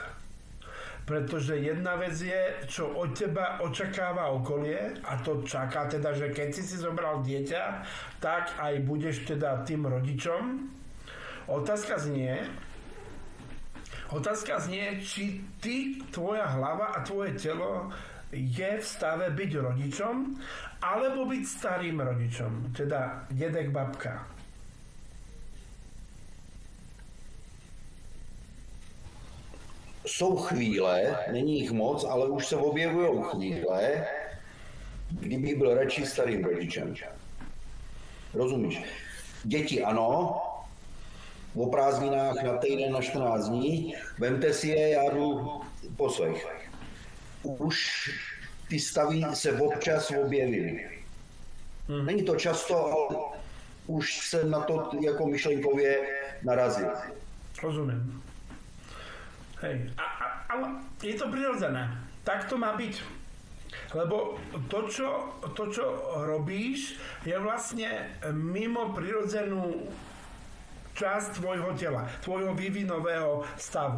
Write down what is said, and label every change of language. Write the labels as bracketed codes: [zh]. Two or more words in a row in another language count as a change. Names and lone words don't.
[sk] Pretože jedna vec je, čo od teba očakáva okolie, a to čaká teda, že keď si zobral dieťa, tak aj budeš teda tým rodičom. Otázka znie, či ty, tvoja hlava a tvoje telo je v stave byť rodičom, alebo byť starým rodičom, teda dedek, babka. [cs] Jsou chvíle, není jich moc, ale už se objevují chvíle, kdybych byl radši starým rodičem. Rozumíš? Děti ano, o prázdninách na týden, na 14 dní, vemte si je, já jdu poslech. Už ty stavy se občas objevily. Není to často, ale už se na to jako myšlenkově narazil. [sk] Rozumiem. Hej, a Ale je to prirodzené. Tak to má byť. Lebo to, čo robíš, je vlastne mimo prirodzenú časť tvojho tela, tvojho vývinového stavu.